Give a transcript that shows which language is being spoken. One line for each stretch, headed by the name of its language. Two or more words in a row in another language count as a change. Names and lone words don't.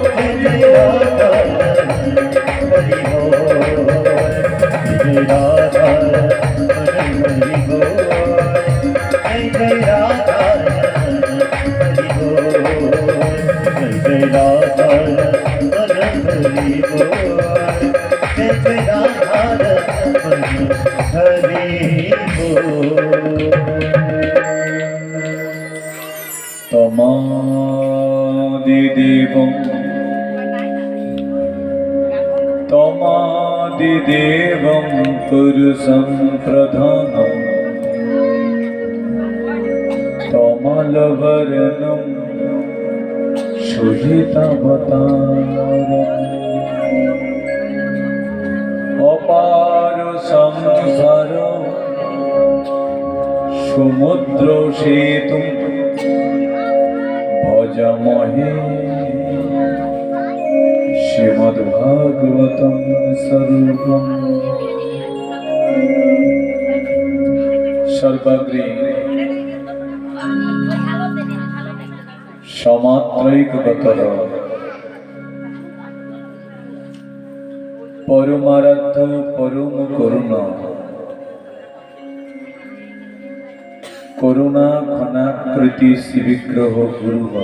Hindi: जय राधा रमन हरि बोल जय राधा रमन हरि बोल जय राधा रमन हरि बोल जय राधा रमन हरि बोल जय जय राधा रमन हरि बोल
Sanskrit: तमादिदेवं पुरुषं प्रधानं तमलवर्णं शुभितवतारम् अपार संसार সমুদ্র সেতু ভজমহে শ্রীমদ্ভাগবতম স্বরূপম।
Bangla: সর্বাগ্রে সমাত্রৈকগতর পরমারাধ্য পরম করুণা করুণা ঘনাকৃতি শ্রীবিগ্রহ গুরু